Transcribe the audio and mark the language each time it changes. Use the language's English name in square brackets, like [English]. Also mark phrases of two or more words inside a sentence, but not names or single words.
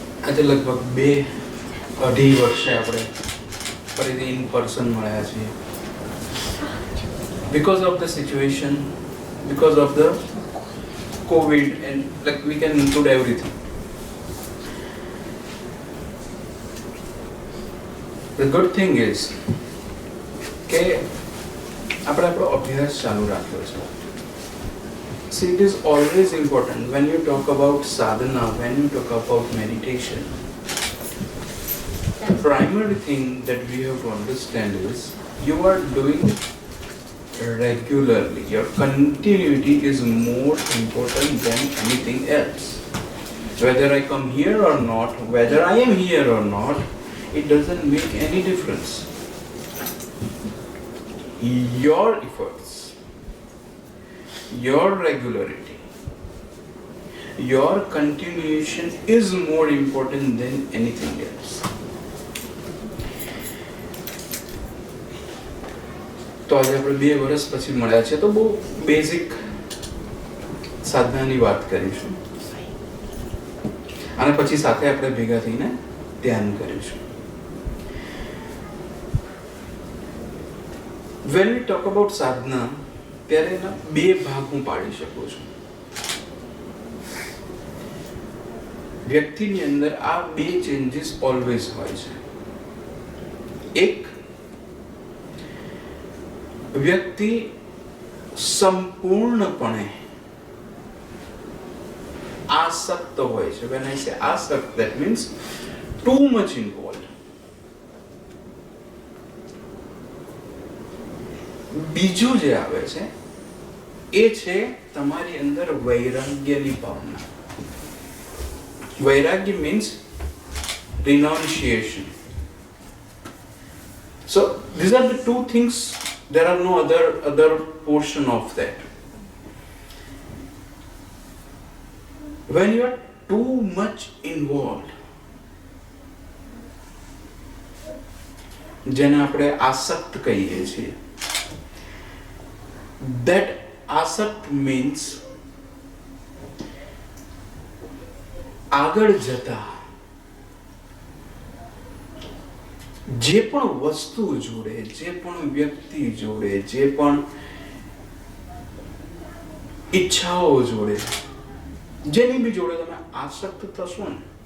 [Gujarati] આજે લગભગ 2-2.5 વર્ષે આપણે ફરીથી [English] in person [Gujarati] મળ્યા છીએ. [English] Because of the situation, because of the COVID, and like we can include everything. The good thing is [Gujarati] કે આપણે આપણો અભ્યાસ ચાલુ રાખ્યો છે. [English] See, it is always important when you talk about sadhana, when you talk about meditation. The primary thing that we have to understand is you are doing regularly. Your continuity is more important than anything else. Whether I come here or not, whether I am here or not, it doesn't make any difference. Your efforts, your regularity, your continuation is more important than anything else. [Gujarati] તો આજે આપણે 2 વર્ષ પછી મળ્યા છે તો બહુ બેઝિક સાધનાની વાત કરીશું અને પછી સાથે આપણે ભેગા થઈને ધ્યાન કરીશું. [English] When we talk about sadhana, [Gujarati] ત્યારે એના 2 ભાગ હું પાડી શકું છું. વ્યક્તિની અંદર આ 2 [English] changes always [Gujarati] હોય છે. એક, વ્યક્તિ સંપૂર્ણપણે આસક્ત હોય છે. [English] When I say આસક્ત, that means too much involved. [Gujarati] બીજું જે આવે છે એ છે તમારી અંદર વૈરાગ્યની ભાવના. [English] વૈરાગ્ય means renunciation. So these are the two things. There are no other portion of that. When you are too much involved, [Gujarati] જેને આપણે આસક્ત કહીએ છીએ, that આસક્ત means આગળ જતા જે પણ વસ્તુ જોડે, જે પણ વ્યક્તિ જોડે, જે પણ ઈચ્છાઓ જોડે, જેની બી જોડે તમે આસક્ત થશો ને,